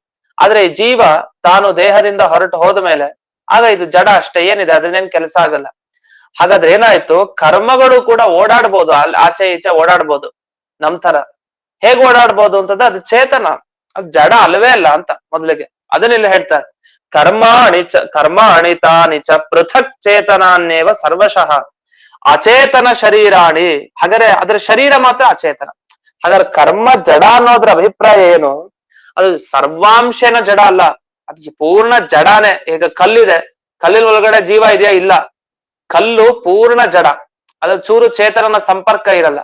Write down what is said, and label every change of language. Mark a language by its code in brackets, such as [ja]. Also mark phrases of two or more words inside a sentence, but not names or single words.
[kn] ಆದ್ರೆ ಈ ಜೀವ ತಾನು ದೇಹದಿಂದ ಹೊರಟು ಹೋದ ಮೇಲೆ ಆಗ ಇದು ಜಡ ಅಷ್ಟೇ, ಏನಿದೆ ಅದನ್ನೇನ್ ಕೆಲಸ ಆಗಲ್ಲ. ಹಾಗಾದ್ರೆ ಏನಾಯ್ತು, ಕರ್ಮಗಳು ಕೂಡ ಓಡಾಡ್ಬೋದು, ಅಲ್ಲಿ ಆಚೆ ಈಚೆ ಓಡಾಡ್ಬೋದು ನಮ್ ತರ. ಹೇಗ್ ಓಡಾಡ್ಬೋದು ಅಂತಂದ್ರೆ ಅದು ಚೇತನ, ಅದು ಜಡ ಅಲ್ವೇ ಅಲ್ಲ ಅಂತ ಮೊದಲಿಗೆ ಅದನ್ನೆಲ್ಲ ಹೇಳ್ತಾರೆ. [sa] कर्म अणितानि च पृथक् चेतनान्नेव सर्वशः अचेतन शरीराणि. [kn] ಹಾಗಾದ್ರೆ ಅದ್ರ ಶರೀರ ಮಾತ್ರ ಅಚೇತನ. ಹಾಗಾದ್ರೆ ಕರ್ಮ ಜಡ ಅನ್ನೋದ್ರ ಅಭಿಪ್ರಾಯ ಏನು, ಅದು ಸರ್ವಾಂಶನ ಜಡ ಅಲ್ಲ, ಅದು ಪೂರ್ಣ ಜಡಾನೇ. ಈಗ ಕಲ್ಲಿದೆ, ಕಲ್ಲಿನ ಒಳಗಡೆ ಜೀವ ಇದೆಯಾ? ಇಲ್ಲ. ಕಲ್ಲು ಪೂರ್ಣ ಜಡ, ಅದ್ರ ಚೂರು ಚೇತನನ ಸಂಪರ್ಕ ಇರಲ್ಲ.